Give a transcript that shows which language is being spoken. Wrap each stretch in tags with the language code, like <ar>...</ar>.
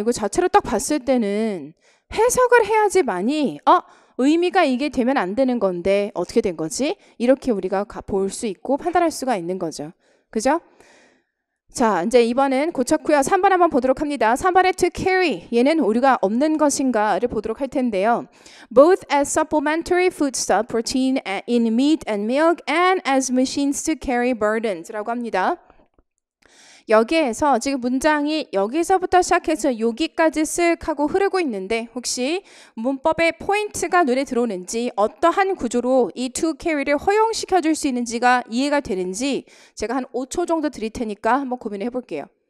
<ko>이거 자체로 딱 봤을 때는 해석을 해야지만이 의미가 이게 되면 안 되는 건데 어떻게 된 거지? 이렇게 우리가 볼 수 있고 판단할 수가 있는 거죠. 그죠? 자, 이제 2번은 고쳤고요. 3번 한번 보도록 합니다. 3번의 to carry, 얘는 오류가 없는 것인가를 보도록 할 텐데요.</ko> <en>Both as supplementary foodstuff, protein in meat and milk, and as machines to carry burdens</en> <ko>라고 합니다. 여기에서 지금 문장이 여기서부터 시작해서 여기까지 쓱 하고 흐르고 있는데 혹시 문법의 포인트가 눈에 들어오는지 어떠한 구조로 이 to carry를 허용시켜 줄 수 있는지가 이해가 되는지 제가 한 5초 정도 드릴 테니까 한번 고민해 볼게요.</ko>